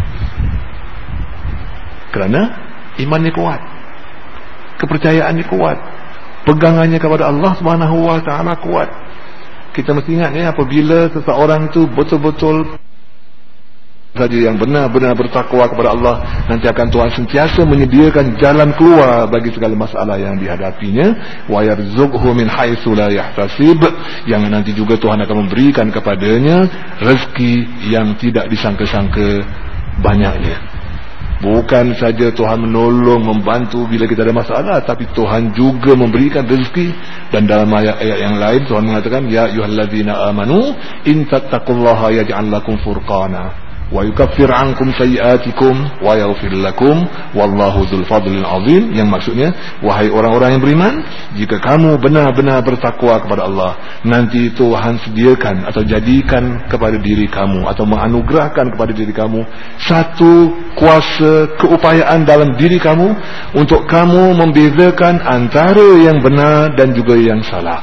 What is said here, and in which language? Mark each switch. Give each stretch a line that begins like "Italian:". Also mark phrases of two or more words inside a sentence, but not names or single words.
Malay: Kerana imannya kuat, kepercayaannya kuat, pegangannya kepada
Arabic: الله سبحانه وتعالى
Malay: kuat. Kita mesti ingat apabila seseorang itu betul-betul saja yang benar-benar bertakwa kepada Allah, nanti akan Tuhan sentiasa menyediakan jalan keluar bagi segala masalah yang dihadapinya.
Arabic: ويرزقه من حيث لا يحتسب,
Malay: yang nanti juga Tuhan akan memberikan kepadanya rezeki yang tidak disangka-sangka banyaknya. Bukan saja Tuhan menolong, membantu bila kita ada masalah, tapi Tuhan juga memberikan rezeki. Dan dalam ayat-ayat yang lain Tuhan mengatakan,
Arabic: يا أيها الذين آمنوا إن تتقوا الله يجعل لكم فرقانا ويكفر عنكم سيئاتكم ويغفر لكم والله ذو الفضل العظيم.
Malay: Yang maksudnya, wahai orang-orang yang beriman, jika kamu benar-benar bertakwa kepada Allah, nanti Tuhan sediakan atau jadikan kepada diri kamu atau menganugerahkan kepada diri kamu satu kuasa keupayaan dalam diri kamu untuk kamu membezakan antara yang benar dan juga yang salah.